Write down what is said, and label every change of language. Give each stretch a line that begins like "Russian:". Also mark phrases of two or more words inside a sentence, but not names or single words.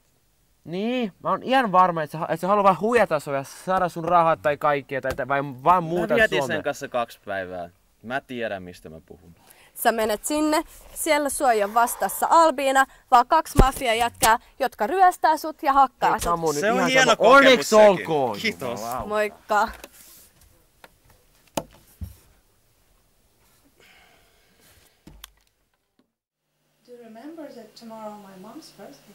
Finnish: Niin, mä oon ihan varma, että se haluaa vain huijata sua ja saada sun rahat tai kaikkea tai vaan muuta Mä vietin Suomeen. sen kanssa 2 päivää. Mä tiedän, mistä mä puhun. Sä menet sinne, siellä sua ei ole vastassa Albiina, vaan 2 mafiajätkää, jotka ryöstää sut ja hakkaa Ei, sut. Samu, nyt Se on ihan hieno sama. kokemus Onneksi sekin. olkoon. Kiitos.
English: Wow.
Finnish: Moikka.
English: Do you remember that tomorrow my mom's birthday?